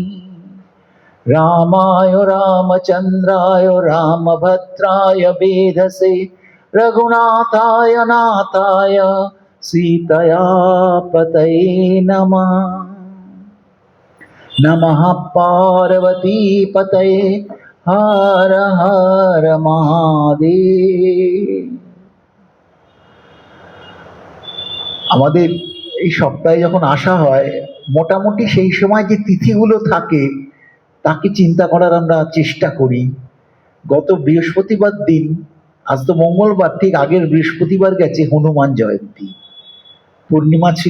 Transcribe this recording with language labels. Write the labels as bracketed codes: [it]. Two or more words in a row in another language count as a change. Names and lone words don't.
[sa] रामाय रामचन्द्राय रामभद्राय वेधसे रघुनाथाय नाथाय सीतया पतये नमः। नमः पार्वती पतये हर हर महादेव। [bn] আমাদের এই সপ্তাহে যখন আসা হয়, মোটামুটি সেই সময় যে তিথিগুলো থাকে তাকে চিন্তা করার আমরা চেষ্টা করি। গত বৃহস্পতিবার দিন, আজ তো মঙ্গলবার, ঠিক আগের বৃহস্পতিবার গেছে হনুমান জয়ন্তী, পূর্ণিমা ছিল।